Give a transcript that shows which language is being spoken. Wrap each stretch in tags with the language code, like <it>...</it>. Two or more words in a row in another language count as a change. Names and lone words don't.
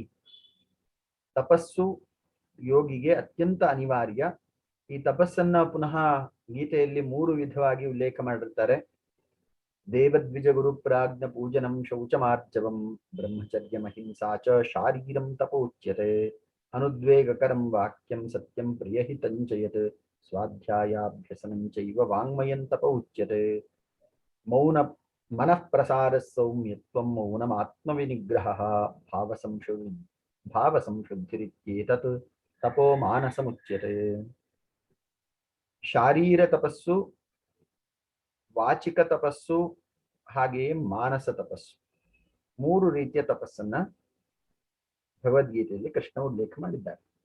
<kn>ತಪಸ್ಸು ಯೋಗಿಗೆ ಅತ್ಯಂತ ಅನಿವಾರ್ಯ. ಈ ತಪಸ್ಸನ್ನ ಪುನಃ ಗೀತೆಯಲ್ಲಿ 3 ವಿಧವಾಗಿ ಉಲ್ಲೇಖ ಮಾಡಿರ್ತಾರೆ.</kn> <sa>ದೇವದ್ವಿಜ ಗುರು ಪ್ರಾಜ್ಞ ಪೂಜನಂ ಶೌಚಮಾರ್ಜವಂ ಬ್ರಹ್ಮಚರ್ಯಮಹಿಂಸಾ ಚ ಶಾರೀರಂ ತಪೋಚ್ಯತೆ. ಅನುದ್ವೇಗಕರಂ ವಾಕ್ಯಂ ಸತ್ಯಂ ಪ್ರಿಯಹಿತಂಚಯತ್ ಸ್ವಾಧ್ಯಾಯಾಭ್ಯಸನಂ ಚೈವ ವಾಂಗ್ಮಯಂ ತಪೋಚ್ಯತೆ. ಮನಃ ಪ್ರಸಾರ ಸೌಮ್ಯತ್ವಂ ಮೌನಮಾತ್ಮವಿನಿಗ್ರಹಃ ಭಾವಸಂಶುದ್ಧಿರಿತ್ಯೇತತ್ ತಪೋ ಮಾನಸಮುಚ್ಯತೆ.</sa> <kn>ಶಾರೀರ ತಪಸ್ಸು, ವಾಚಿಕ ತಪಸ್ಸು, ಹಾಗೆಯೇ ಮಾನಸ ತಪಸ್ಸು, 3 ರೀತಿಯ ತಪಸ್ಸನ್ನ ಭಗವದ್ಗೀತೆಯಲ್ಲಿ ಕೃಷ್ಣ ಉಲ್ಲೇಖ ಮಾಡಿದ್ದಾರೆ.</kn>